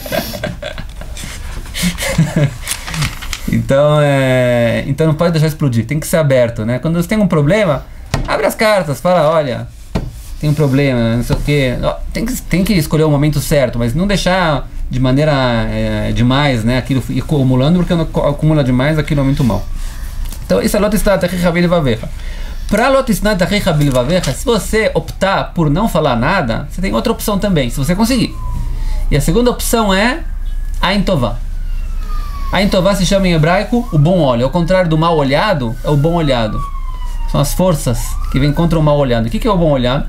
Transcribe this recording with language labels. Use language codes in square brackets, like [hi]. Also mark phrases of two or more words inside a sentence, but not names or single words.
[pt] Então não pode deixar explodir, tem que ser aberto, né? Quando você tem um problema, abre as cartas, fala, olha, tem um problema, não sei o que, tem que escolher o momento certo, mas não deixar de maneira demais, né, aquilo ir acumulando, porque quando acumula demais, aquilo é muito mal. Então isso é [he] Lo tisnai et achicha bilvavecha. [pt] Para [he] Lo tisnai et achicha bilvavecha, [pt] se você optar por não falar nada, você tem outra opção também, se você conseguir. E a segunda opção é [he] Ain Tová. Ain Tová [pt] se chama em hebraico o bom olho, ao contrário do mal olhado, é o bom olhado. São as forças que vêm contra o mal olhado. O que é o bom olhado?